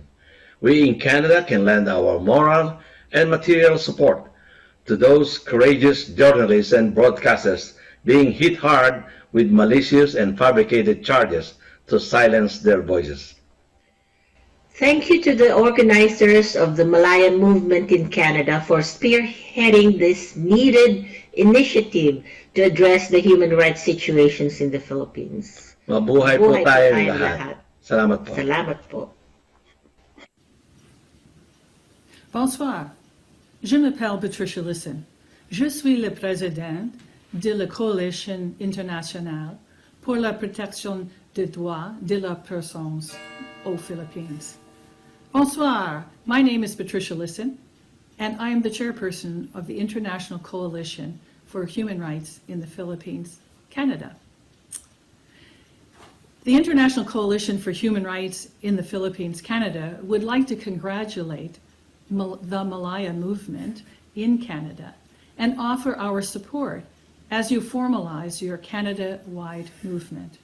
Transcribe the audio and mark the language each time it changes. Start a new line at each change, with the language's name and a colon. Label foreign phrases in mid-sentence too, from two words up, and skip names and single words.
English: We in Canada can lend our moral and material support to those courageous journalists and broadcasters being hit hard with malicious and fabricated charges to silence their voices. Thank you to the organizers of the Malaya Movement in Canada for spearheading this needed initiative to address the human rights situations in the Philippines.
Filipino: Mabuhay po tayong lahat. Salamat po. Salamat po.
French: Bonsoir. Je m'appelle Patricia Lisson. Je suis le président de la Coalition internationale pour la protection des droits de la personne aux Philippines. Bonsoir.
English: My name is Patricia Lisson, and I am the chairperson of the International Coalition for Human Rights in the Philippines, Canada. The International Coalition for Human Rights in the Philippines, Canada would like to congratulate the Malaya Movement in Canada and offer our support as you formalize your Canada-wide movement.